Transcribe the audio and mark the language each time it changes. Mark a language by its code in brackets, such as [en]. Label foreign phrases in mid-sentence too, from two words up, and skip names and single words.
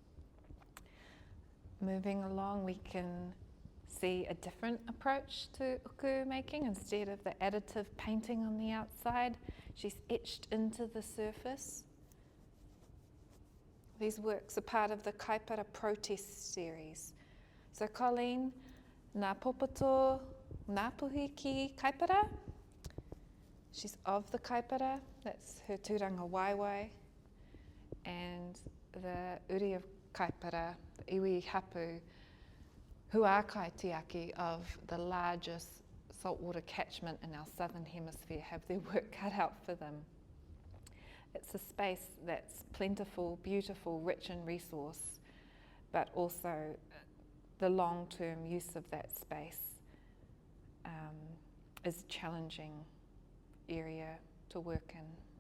[en] Moving along, we can see a different approach to uku making. Instead of the additive painting on the outside, she's etched into the surface. These works are part of the Kaipara protest series. So Colleen, [mi] ngā popoto Ngāpuhi ki Kaipara. [en] She's of the Kaipara, that's her [mi] tūranga waiwai, [en] and the uri of Kaipara, the [mi] iwi hapu, [en] who are kaitiaki of the largest saltwater catchment in our southern hemisphere, have their work cut out for them. It's a space that's plentiful, beautiful, rich in resource, but also the long-term use of that space is a challenging area to work in.